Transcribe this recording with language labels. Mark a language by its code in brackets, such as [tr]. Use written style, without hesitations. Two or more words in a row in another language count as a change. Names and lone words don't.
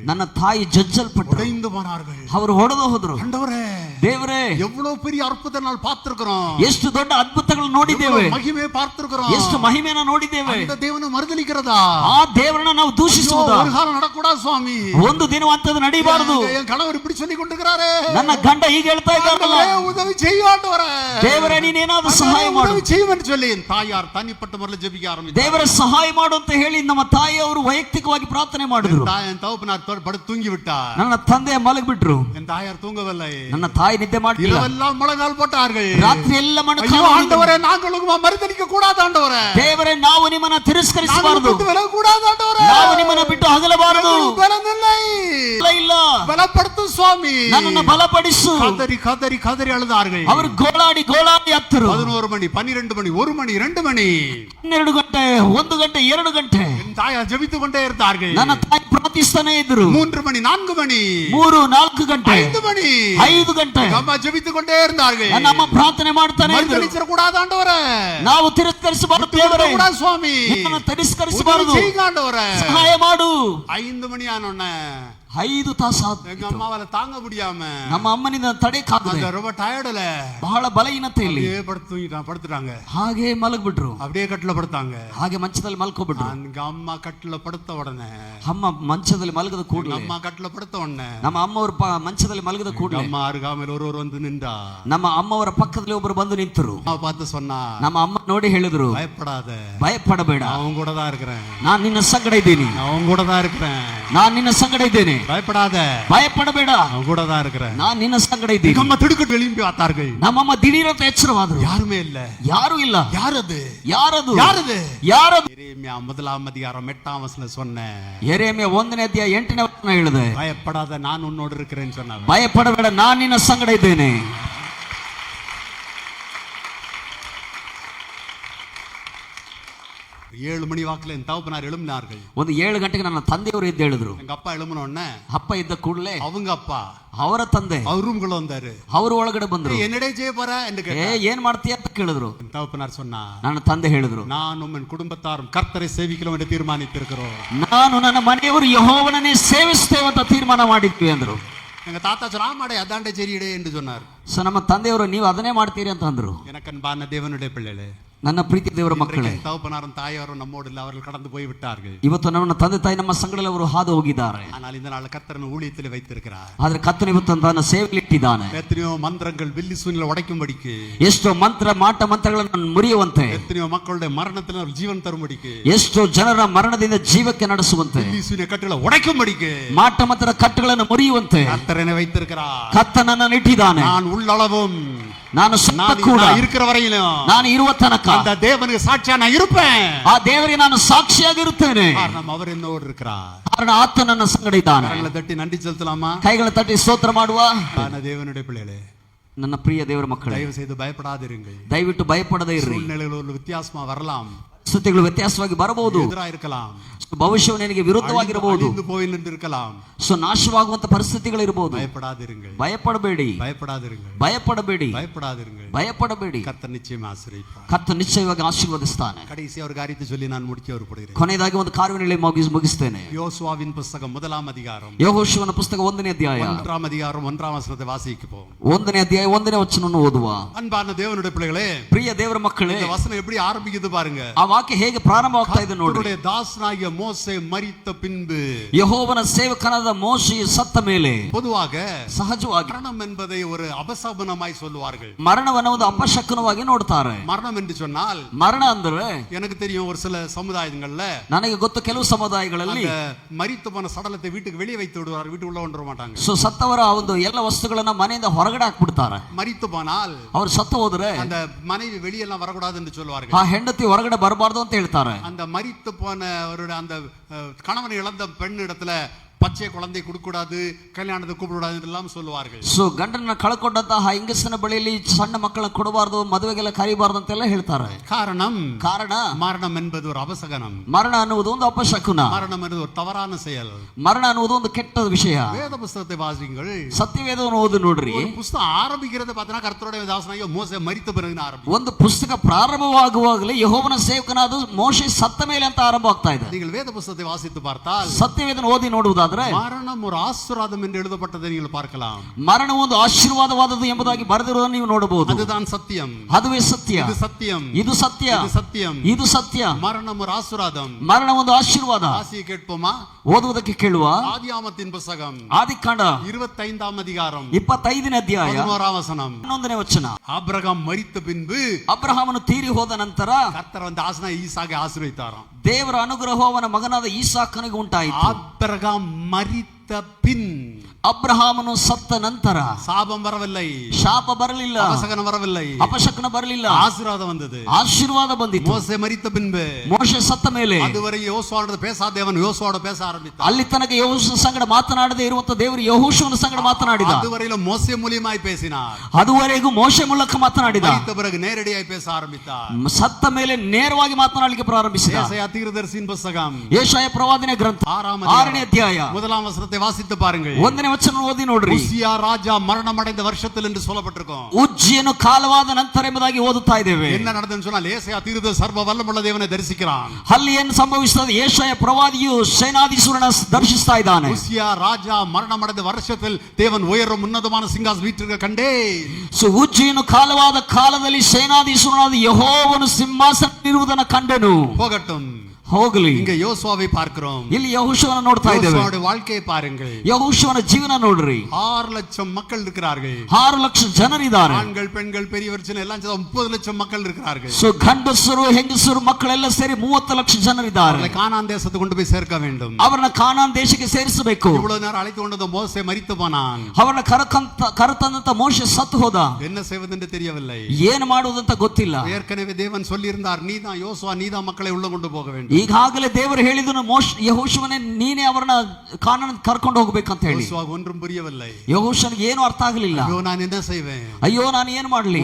[kn] ನನ್ನ ತಾಯಿ ಜಜ್ಜಲ್ಪಟ್ಟರು, [ta] உடைந்து போனார்கள். [kn] ಅವರು ಹೊಡೆದು ಹೋದ್ರು. [ta] ஆண்டவரே, [kn] ದೇವರೇ, [ta] எவ்வளவு பெரிய அற்புதத்தை ನಾವು பார்த்திருக்கிறோம், [kn] ಎಷ್ಟು ದೊಡ್ಡ ಅದ್ಭುತಗಳನ್ನು ನೋಡಿದ್ದೇವೆ, [ta] மகிமையை பார்த்திருக்கிறோம், [kn] ಎಷ್ಟು ಮಹಿಮೆಯನ್ನು ನೋಡಿದ್ದೇವೆ. [ta] அந்த தேவனை மறுதலிக்கிறதா, [kn] ಆ ದೇವರನ್ನ ನಾವು ದೂಷಿಸುವುದಾ? [ta] ஒரு காலம் நடக்கூடாது சுவாமி, [kn] ಒಂದು ದಿನವಂತದ್ದು ನಡೀಬಾರದು. [ta] என் கணவர் இப்படி சொல்லி கொண்டிருக்கிறாரே, [kn] ನನ್ನ ಗಂಡ ಹೀಗೆ ಹೇಳ್ತಾ ಇದ್ದಾರಲ್ಲ, [ta] உதவி செய்யாண்டவரே, [kn] ದೇವರೇ ನೀನೇನಾದ್ರೂ ಸಹಾಯ ಮಾಡು, [ta] உதவி செய்வன்னு சொல்லி தாயார் தனிப்பட்ட முறையில் ஜெபிக்க ஆரம்பித்தார். [kn] ದೇವರ ಸಹಾಯ ಮಾಡು ಅಂತ ಹೇಳಿ ನಮ್ಮ ತಾಯಿಯವರು ವೈಯಕ್ತಿಕವಾಗಿ ಪ್ರಾರ್ಥನೆ ಮಾಡಿದ್ರು. [ta] என் தகப்பனார் படுத்து தூங்கி விட்டார், [kn] ನನ್ನ ತಂದೆ ಮಲಗಿಬಿಟ್ರು, [ta] என் தாயார் தூங்கவில்லை, [kn] ನನ್ನ ತಾಯಿ ನಿದ್ದೆ ಮಾಡಲಿಲ್ಲ, [ta] இரவெல்லாம் முழங்கால் போட்டார்கள், [kn] ರಾತ್ರಿ ಎಲ್ಲ [ta] ஐயோ ஆண்டவரೇ, நாங்களும் மறுதலிக்க கூடாது ஆண்டவரே, [kn] ದೇವರೇ ನಾವು ನಿಮ್ಮನ್ನ ತಿರಸ್ಕರಿಸಬಾರದು, [ta] கூடாது ஆண்டவரೇ, [kn] ನಾವು ನಿಮ್ಮನ್ನ ಬಿಟ್ಟು ಅಗಲಬಾರದು, ಇಲ್ಲ [ta] பலப்படுத்தும் சுவாமி, [kn] ನನ್ನನ್ನು ಬಲಪಡಿಸು. [ta] கதறி கதறி கதறி அழுதார்கள். [kn] ಅವರು ಗೋಳಾಡಿ ಗೋಳಾಡಿ ಹತ್ತರು. [ta] 11 மணி 12 மணி 1 மணி 2 மணி [kn] 12 ಗಂಟೆ 1 ಗಂಟೆ 2 ಗಂಟೆ [ta] என் தாயார் ஜெபித்துக் கொண்டே இருந்தார்கள். [kn] ನನ್ನ ತಾಯಿ ಪ್ರಾರ್ಥಿಸ್ತಾನೆ ಇದ್ರು. [ta] 3 மணி 4 மணி [kn] 3-4 ಗಂಟೆ [ta] 5 மணி [kn] 5 ಗಂಟೆ [ta] அம்மா ஜெபித்துக் கொண்டே இருந்தார்கள். [kn] ನಮ್ಮ ಪ್ರಾರ್ಥನೆ ಮಾಡ್ತಾನೆ ಇದ್ರು. [ta] மறுதலிச்சிர கூடாது ஆண்டவரே, [kn] ನಾವು ತಿರಸ್ಕರಿಸಬಾರದು ದೇವರೇ, [ta] கூடாது சுவாமி, [kn] ನಮ್ಮನ್ನು ತಿರಸ್ಕರಿಸಬಾರದು, [ta] செய்யுங்க ஆண்டவரே, [kn] ಸಹಾಯ ಮಾಡು. [ta] 5 மணி ஆனோனே [kn] 5 ತಾಸು [ta] எங்க அம்மாவால தாங்க முடியாம [kn] ನಮ್ಮ ಅಮ್ಮನಿಂದ ತಡೆಯಕ್ಕಾಗದೆ [ta] ரொம்ப ಟಯರ್ಡ್ல [kn] ಬಹಳ ಬಲಹೀನತೆಯಲ್ಲಿ [ta] படுத்துட்டாங்க. [kn] ಹಾಗೆ ಮಲಗ್ಬಿಟ್ರು. [ta] அப்படியே கட்டில படுத்தாங்க. [kn] ಹಾಗೆ ಮಂಚದಲ್ಲಿ ಮಲ್ಕೋಬಿಟ್ರು. [ta] எங்க அம்மா கட்டில படுத்த உடனே [kn] ಅಮ್ಮ ಮಂಚದಲ್ಲಿ ಮಲಗದ ಕೂಡಲೇ [ta] அம்மா கட்டில படுத்த உடனே [kn] ನಮ್ಮ ಅಮ್ಮವರ ಮಂಚದಲ್ಲಿ ಮಲಗದ ಕೂಡಲೇ [ta] அம்மா அருகாமையில் ஒருவர் வந்து நின்றா. [kn] ನಮ್ಮ ಅಮ್ಮವರ ಪಕ್ಕದಲ್ಲಿ ಒಬ್ಬರು ಬಂದು ನಿಂತರು. [ta] அம்மா பார்த்து சொன்னா, [kn] ನಮ್ಮ ಅಮ್ಮ ನೋಡಿ ಹೇಳಿದ್ರು, [ta] பயப்படாத, [kn] ಭಯಪಡಬೇಡ, [ta] நான் கூட தான் இருக்கிறேன், [kn] ನಾನು ನಿನ್ನ ಸಂಗಡ ಇದ್ದೀನಿ, [ta] நான் கூட தான் இருக்கிறேன், [kn] ನಾನು ನಿನ್ನ ಸಂಗಡ ಇದ್ದೇನೆ, [ta] பயப்படாத, [kn] ಭಯಪಡಬೇಡ, [ta] நான் கூட தான் இருக்கிறேன். [kn] ನಾನು ನಿನ್ನ ಸಂಗಡ ಇದ್ದೀನಿ. [ta] அம்மா திடுக்கிட்டு எழும்பி பார்த்தார்கள். [kn] ನಮ್ಮಮ್ಮ ದಿಢೀರಂತ ಎಚ್ಚರವಾದ್ರು. [ta] யாருமே இல்ல. [kn] ಯಾರು ಇಲ್ಲ. [ta] யாரது [kn] ಯಾರದು [ta] யாரது [kn] ಯಾರದು? [ta] எரேமியா 1-ம் அதிகாரம் 8ம் வசனம் சொன்னேன். [kn] ಯೆರೆಮೀಯ 1ನೇ ಅಧ್ಯಾಯ 8ನೇ ವಚನ ಹೇಳಿದೆ, [ta] பயப்படாத, நான் உன்னோடு இருக்கிறேன்னு சொன்னாங்க. [kn] ಭಯಪಡಬೇಡ, ನಾನು ನಿನ್ನ ಸಂಗಡ ಇದ್ದೇನೆ. [ta] 7 மணி வாக்குல என் தகப்பனார் எழும்பினார்கள். [kn] ಒಂದು 7 ಗಂಟೆಗೆ ನನ್ನ ತಂದೆಯವರು ಎದ್ದು ಹೇಳಿದ್ರು. [ta] எங்க அப்பா எழும்பின உடனே [kn] ಅಪ್ಪ ಇದ್ದ ಕೂಡಲೇ [ta] அவங்க அப்பா [kn] ಅವರ ತಂದೆ [ta] அவர் ரூம்குள்ள வந்தாரு. [kn] ಅವರು ಒಳಗಡೆ ಬಂದ್ರು. [ta] என்னடே செய்ய போற என்று கேட்டார். [kn] ಏನ್ ಮಾಡ್ತೀಯ ಅಂತ ಕೇಳಿದ್ರು. [ta] என் தகப்பனார் சொன்னா, [kn] ನನ್ನ ತಂದೆ ಹೇಳಿದ್ರು, [ta] நான் உன் குடும்பத்தாரும் கர்த்தரை சேவிக்கலாம் என்று தீர்மானித்திருக்கிறோம். [kn] ನಾನು ನನ್ನ ಮನೆಯವರು ಯೆಹೋವನನ್ನೇ ಸೇವಿಸ್ತೇವೆ ಅಂತ ತೀರ್ಮಾನ ಮಾಡಿದ್ವಿ ಅಂದ್ರು. [ta] எங்க தாத்தா சொன்னாமாடே அதாண்டே சரியிடே என்று சொன்னார். [kn] ಸೊ ನಮ್ಮ ತಂದೆಯವರು ನೀವು ಅದನ್ನೇ ಮಾಡ್ತೀರಿ ಅಂತ ಅಂದ್ರು. [ta] எனக்கு அன்பான தேவனுடைய பிள்ளைகளே, [kn] ನನ್ನ ಪ್ರೀತಿ ದೇವರ ಮಕ್ಕಳೇ, [ta] தகப்பனாரும் தாயாரும் நம்மோடு இல்லை, அவர்கள் கடந்து போய் விட்டார்கள். [kn] ಇವತ್ತು ನಮ್ಮ ತಂದೆ ತಾಯಿ ನಮ್ಮ ಸಂಗಡಲ್ಲಿ ಅವರು ಹಾದು ಹೋಗಿದ್ದಾರೆ. [ta] ஆனால் இந்த நாள் கர்த்தரன் ஊழியத்தில் வைத்திருக்கிறார். [kn] ಆದ್ರೆ ಕರ್ತನು ಇವತ್ತು ತನ್ನ ಸೇವೆಯಲ್ಲಿ ಇಟ್ಟಿದ್ದಾನೆ. [ta] எத்தனையோ மந்திரங்கள் வில்லி சூனில உடைக்கும்படிக்கு, [kn] ಎಷ್ಟೋ ಮಂತ್ರ ಮಾಟ ಮಂತ್ರಗಳನ್ನು ಮುರಿಯುವಂತೆ, [ta] எத்தனையோ மக்களுடைய மரணத்தில் அவர் ஜீவன் தரும்படிக்கு, [kn] ಎಷ್ಟೋ ಜನರ ಮರಣದಿಂದ ಜೀವಕ್ಕೆ ನಡೆಸುವಂತೆ, [ta] வில்லி சூனிய கட்டுகளை உடைக்கும்படிக்கு, [kn] ಮಾಟ ಮಂತ್ರ ಕಟ್ಟುಗಳನ್ನು ಮುರಿಯುವಂತೆ [ta] கர்த்தரனை வைத்திருக்கிறார். [kn] ಕರ್ತನನ್ನು ಇಟ್ಟಿದ್ದಾನೆ. [ta] நான் உள்ளளவும், [kn] ನಾನು ಸತ್ತ ಕೂಡ [ta] இருக்கிற வரையிலும், [kn] ನಾನು ಇರುವ ತನಕ [ta] அந்த தேவனுக்கு சாட்சியா நான் இருப்பேன். [kn] ಆ ದೇವರಿಗೆ ನಾನು ಸಾಕ್ಷಿಯಾಗಿರುತ್ತೇನೆ. [ta] காரணம் அவர் என்னோடு இருக்கிறார். [kn] ಕಾರಣ ಆತ ನನ್ನ ಸಂಗಡ ಇದ್ದಾನೆ. [ta] கரங்களை தட்டி நன்றி செலுத்தலாமா? [kn] ಕೈಗಳ ತಟ್ಟಿ ಸ್ತೋತ್ರ ಮಾಡುವ. [ta] தேவனுடைய பிள்ளைகளே, [kn] ನನ್ನ ಪ್ರಿಯ ದೇವರ ಮಕ್ಕಳೇ, [ta] தயவு செய்து பயப்படாதிருங்கள். [kn] ದಯವಿಟ್ಟು ಭಯಪಡದೇ ಇರ್ರಿ. [ta] சூழ்நிலைகள் ஒரு வித்தியாசமா வரலாம், [kn] ಸ್ಥಿತಿಗಳು ವ್ಯತ್ಯಾಸವಾಗಿ ಬರಬಹುದು, [ta] எதிராக இருக்கலாம், [kn] ಭವಿಷ್ಯವು ನಿನಗೆ ವಿರುದ್ಧವಾಗಿರಬಹುದು, [ta] அழிந்து போய் நின்றிருக்கலாம். [kn] ಸೊ ನಾಶವಾಗುವಂತ ಪರಿಸ್ಥಿತಿಗಳಿರಬಹುದು. [ta] பயப்படாதிருங்கள், [kn] ಭಯಪಡಬೇಡಿ, [ta] பயப்படாதிருங்கள், [kn] ಭಯಪಡಬೇಡಿ, [ta] பயப்படாதிருங்கள். [kn] ಭಯಪಡಬೇಡಿ. [ta] கர்த்தர் நிச்சயம் ஆசீர்வதிப்பார். [kn] ಕರ್ತನು ನಿಶ್ಚಯವಾಗಿ ಆಶೀರ್ವದಿಸ್ತಾನೆ. [ta] கடைசி ஒரு காரியத்தை சொல்லி நான் முடிக்க விரும்புகிறேன். [kn] ಕೊನೆಯದಾಗಿ ಒಂದು ಕಾರ್ಯವನ್ನು ಮುಗಿಸ್ತೇನೆ. [ta] யோசுவாவின் புத்தகம் 1ம் அதிகாரம், [kn] ಯೆಹೋಶುವನ ಪುಸ್ತಕ 1ನೇ ಅಧ್ಯಾಯ [ta] 1ம் அதிகாரம் 1ம் வசனத்தை வாசிப்போம். [kn] 1ನೇ ಅಧ್ಯಾಯ 1ನೇ ವಚನವನ್ನು ಓದುವ. [ta] அன்பான தேவனுடைய பிள்ளைகளே, [kn] ಪ್ರಿಯ ದೇವರ ಮಕ್ಕಳೇ, [ta] இந்த வசனம் எப்படி ஆரம்பிக்குது பாருங்க. [kn] ಆ ವಾಕ್ಯ ಹೇಗೆ ಪ್ರಾರಂಭವಾಗ್ತಾ ಇದೆ ನೋಡಿ. [ta] கர்த்தருடைய தாசனாகிய மோசே மரித்த பின்பு, [kn] ಯೆಹೋವನ ಸೇವಕನಾದ ಮೋಶೆ ಸತ್ತ ಮೇಲೆ, [ta] பொதுவாக [kn] ಸಹಜವಾಗಿ [ta] மரணம் என்பதை ஒரு அபசகுனமாய் சொல்லுவார்கள். [kn] ಮರಣವನ್ನು ಒಂದು ಅಪಶಕುನವಾಗಿ ನೋಡ್ತಾರೆ. [ta] மரணம் என்று சொன்னால், [kn] ಮರಣ ಅಂದ್ರೆ [ta] எனக்கு தெரியும் ஒரு சில சமுதாயங்கள்ல [kn] ನನಗೆ ಗೊತ್ತು, ಕೆಲವು ಸಮುದಾಯಗಳಲ್ಲಿ [ta] மரித்து போன சடலத்தை வீட்டுக்கு வெளியே வைத்து விடுவார், வீட்டு உள்ள கொண்டு வர மாட்டாங்க. [kn] ಸೊ ಸತ್ತವರ ಒಂದು ಎಲ್ಲ ವಸ್ತುಗಳನ್ನ ಮನೆಯಿಂದ ಹೊರಗಡೆ ಹಾಕ್ಬಿಡ್ತಾರೆ. [ta] மரித்து போனால் [kn] ಅವ್ರು ಸತ್ತು ಹೋದ್ರೆ [ta] அந்த மனைவி வெளியெல்லாம் வரக்கூடாது என்று சொல்லுவார்கள். [kn] ಆ ಹೆಂಡತಿ ಹೊರಗಡೆ ಬರಬಾರ್ದು ಅಂತ ಹೇಳ್ತಾರೆ. [ta] அந்த மரித்து போனவருடைய அந்த கணவனை இழந்த பெண் இடத்துல பச்சை குழந்தை கொடுக்கூடாது, கல்யாணத்தை கூப்பிடக்கூடாது என்றெல்லாம் சொல்லுவார்கள். [kn] ಸೊ ಗಂಡನ ಕಳ್ಕೊಂಡಂತಹ ಹೆಂಗಸಿನ ಬಳಿಯಲ್ಲಿ ಸಣ್ಣ ಮಕ್ಕಳನ್ನ ಕೊಡಬಾರ್ದು, ಮದುವೆಗೆಲ್ಲ ಕರಿಬಾರ್ದು ಅಂತೆಲ್ಲ ಹೇಳ್ತಾರೆ. ಕಾರಣ [ta] மரணம் என்பது ஒரு அபசகனம். [kn] ಮರಣ ಅನ್ನುವುದು ಒಂದು ಅಪಶಕುನ. [ta] மரணம் என்பது ஒரு தவறான செயல். [kn] ಮರಣ ಅನ್ನುವುದು ಒಂದು ಕೆಟ್ಟ ವಿಷಯ. [ta] வேத புத்தகத்தை வாசிங்கள், [kn] ಸತ್ಯವೇದವನ್ನು ಓದಿ ನೋಡ್ರಿ. [ta] ஒரு புத்தகம் ஆரம்பிக்கிறது பார்த்தா கர்த்தருடைய தாசனாகிய மோசே மரித்த பிறகு ஆரம்பிக்கும். [kn] ಒಂದು ಪುಸ್ತಕ ಪ್ರಾರಂಭವಾಗುವಾಗಲೇ ಯೆಹೋವನ ಸೇವಕನಾದ ಮೋಶೆ ಸತ್ತ ಮೇಲೆ ಅಂತ ಆರಂಭವಾಗ್ತಾ ಇದೆ. [ta] நீங்கள் வேத புத்தகத்தை வாசித்து பார்த்தால், [kn] ಸತ್ಯವೇದನ ಓದಿ ನೋಡುವುದಾದ್ರೆ [ta] மரணம் ஒரு ஆசீர்வாதம் என்று எழுதப்பட்டதை நீங்கள் பார்க்கலாம். [kn] ಮರಣ ಒಂದು ಆಶೀರ್ವಾದವಾದದ್ದು ಎಂಬುದಾಗಿ ಬರೆದಿರುವುದನ್ನು ನೀವು ನೋಡಬಹುದು. [ta] அதுதான் சத்தியம். [kn] ಅದುವೇ ಸತ್ಯ. [ta] இது சத்தியம். [kn] ಇದು ಸತ್ಯ. [ta] இது சத்தியம். [kn] ಇದು ಸತ್ಯ. [ta] மரணம் ஒரு ஆசீர்வாதம். [kn] ಮರಣ ಒಂದು ಆಶೀರ್ವಾದ. [ta] வாசியை கேட்போமா? [kn] ಓದುವುದಕ್ಕೆ ಕೇಳುವ. [ta] ஆதியாமத்தின் புத்தகம் [kn] ಆದಿಕಾಂಡ [ta] 25ம் அதிகாரம் [kn] 25ನೇ ಅಧ್ಯಾಯ [ta] 11ம் வசனம். [kn] 11ನೇ ವಚನ. [ta] ஆபிரகாம் மரித்த பின்பு [kn] ಅಬ್ರಹಾಮನು ತೀರಿ ಹೋದ ನಂತರ [ta] கர்த்தர் வந்து ஆசனாகிய ஈசாக்கை ஆசீர்வதித்தாராம். [kn] ದೇವರ ಅನುಗ್ರಹ ಅವನ ಮಗನಾದ ಈಸಾಕನಿಗೆ ಉಂಟಾಯಿತು. [ta] ஆபிரகாம் மரித்த பின், [kn] ಅಬ್ರಹಾಮನು ಸತ್ತ ನಂತರ [ta] சாபம் வரவில்லை, [kn] ಶಾಪ ಬರಲಿಲ್ಲ, [ta] அபசகனம் வரவில்லை, [kn] ಅಪಶಕನ ಬರಲಿಲ್ಲ, [ta] ஆசீர்வாதம் வந்தது. [kn] ಆಶೀರ್ವಾದ ಬಂದಿತು. [ta] மோசே மரித்த பின்பு [kn] ಮೋಶೆ ಸತ್ತ ಮೇಲೆ [ta] அதுவரை யோசுவாவோட பேசாத தேவன் யோசுவாவோட பேச ஆரம்பித்தார். [kn] ಅಲ್ಲಿ ತನಕ ಯೆಹೋಶುವ ಸಂಗಡ ಮಾತನಾಡದೆ ಇರುವಂತ ದೇವರು ಯೆಹೋಶುವನ ಸಂಗಡ ಮಾತನಾಡಿದ. [ta] அதுவரையிலும் மோசே மூலியமாய் பேசினார். [kn] ಅದುವರೆಗೂ ಮೋಶೆ ಮೂಲಕ ಮಾತನಾಡಿದ. [ta] மரித்த பிறகு நேரடியாய் பேச ஆரம்பித்தார். [kn] ಸತ್ತ ಮೇಲೆ ನೇರವಾಗಿ ಮಾತನಾಡಲಿಕ್ಕೆ ಪ್ರಾರಂಭಿಸಿದ. [ta] ஏசாயா தீர்க்கதரிசியின் புத்தகம் [kn] ಯೆಶಾಯ ಪ್ರವಾದನೆ ಗ್ರಂಥ 6ನೇ ಅಧ್ಯಾಯ [ta] 1 வசனத்தை வாசித்து பாருங்கள். [kn] 1ನೇ ವಚನ ಓದಿ ನೋಡ್ರಿ. [ta] உசியா ராஜா மரணம் அடைந்த வருஷத்தில் என்று சொல்லப்பட்டிருக்கும். [kn] ಉಜ್ಜಿಯನು ಕಾಲವಾದ ನಂತರ ಎಂಬುದಾಗಿ ಓದುತ್ತಾ ಇದ್ದೇವೆ. [ta] என்ன நடந்ததுன்னு சொன்னால் ஏசாயா தீர்க்கதரிசி சர்வ வல்லமுள்ள தேவனை தரிசிக்கிறான். [kn] ಅಲ್ಲಿ ಏನು ಸಂಭವಿಸುತ್ತದೆ? ಯೆಶಾಯ ಪ್ರವಾದಿಯು ಸೇನಾಧೀಶ್ವರನ ದರ್ಶಿಸ್ತಾ ಇದ್ದಾನೆ. [ta] உசியா ராஜா மரணம் அடைந்த வருஷத்தில் தேவன் உயரும் உன்னதமான சிங்காசனம் வீற்றிருக்க கண்டே. [kn] ಉಜ್ಜಿಯನು ಕಾಲವಾದ ಕಾಲದಲ್ಲಿ ಸೇನಾಧೀಶ್ವರನಾದ ಯೆಹೋವನು ಸಿಂಹಾಸನದಲ್ಲಿರುವುದನ್ನು ಕಂಡೆನು. [ta] போகட்டும், [kn] ಹೋಗಲಿ. [ta] இங்க யோசுவாவை பார்க்கிறோம். [kn] ಇಲ್ಲಿ ಯೆಹೋಶುವನ ನೋಡ್ತಾ ಇದ್ದೇವೆ. [ta] யோசுவாவுடைய வாழ்க்கையை பாருங்கள். [kn] ಯೆಹೋಶುವನ ಜೀವನ ನೋಡ್ರಿ. [ta] 6 லட்சம் மக்கள் இருக்கிறார்கள். [kn] 6 ಲಕ್ಷ ಜನರಿದ್ದಾರೆ. [ta] ஆண்கள் பெண்கள் பெரியவர் சின்ன எல்லாம் சேர்ந்து 30 லட்சம் மக்கள் இருக்கிறார்கள். [kn] ಗಂಡಸರು ಹೆಂಗಸರು ಮಕ್ಕಳೆಲ್ಲ ಸೇರಿ 30 ಲಕ್ಷ ಜನರಿದ್ದಾರೆ. [ta] கானான் தேசத்துக்கு கொண்டு போய் சேர்க்க வேண்டும். [kn] ಅವರನ್ನ ಕಾನಾನ್ ದೇಶಕ್ಕೆ ಸೇರಿಸಬೇಕು. [ta] இவ்வளவு நேரம் அழைத்து கொண்டது மோசே மரித்து போனான். [kn] ಅವರನ್ನ ಕರತಂದಂತ ಮೋಶೆ ಸತ್ತು ಹೋದ. [ta] என்ன செய்வதென்று தெரியவில்லை. [kn] ಏನು ಮಾಡುವುದಂತ ಗೊತ್ತಿಲ್ಲ. [ta] ஏற்கனவே தேவன் சொல்லி இருந்தார், நீதான் யோசுவா, நீதான் மக்களை உள்ள கொண்டு போக வேண்டும். [kn] ಈಗಾಗಲೇ ದೇವರು ಹೇಳಿದನು, ಯೆಹೋಶುವನೇ ನೀನೇ ಅವರನ್ನ ಕಾನಾನ್ ಕರ್ಕೊಂಡು ಹೋಗ್ಬೇಕಂತ ಹೇಳಿ. [ta] யோசுவாவுக்கு ஒன்றும் புரியவில்லை. [kn] ಯೆಹೋಶುವನಿಗೆ ಏನು ಅರ್ಥ ಆಗಲಿಲ್ಲ. [ta] ஐயோ நான் என்ன செய்வேன்? [kn] ಅಯ್ಯೋ ನಾನು ಏನು ಮಾಡಲಿ?